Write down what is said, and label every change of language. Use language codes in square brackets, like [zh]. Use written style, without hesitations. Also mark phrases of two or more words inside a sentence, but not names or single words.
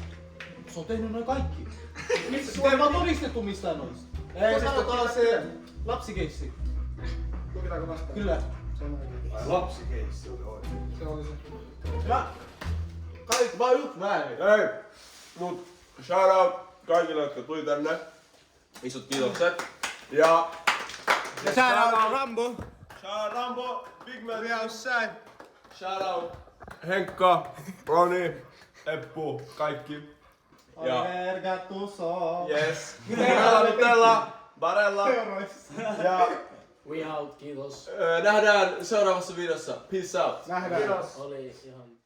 [fi] Se on tehnyt noin kaikki. Missä Sitä ei vaan todistettu mistään noista. Ei, sanotaan se lapsikeissi. Lukitaanko vastaan? Kyllä. Se on oikein. Lapsikeissi oli oikein. Se oli se. Kaikki vaan yksi väärin. Hei, mut [en] shout out [fi] kaikille, jotka tuli tänne. Isot kiitokset. Ja [en] Shout out Rambo. shout out Rambo, Big Man we outside. Shout out Henkka, Roni, Eppu, [fi] kaikki. Ja [en] Oliver Gattuso. yes. Nutella, Barella. Ja We out, [fi] kiitos. nähdään seuraavassa videossa. [en] Peace out. [fi] Nähdään. Oli ihan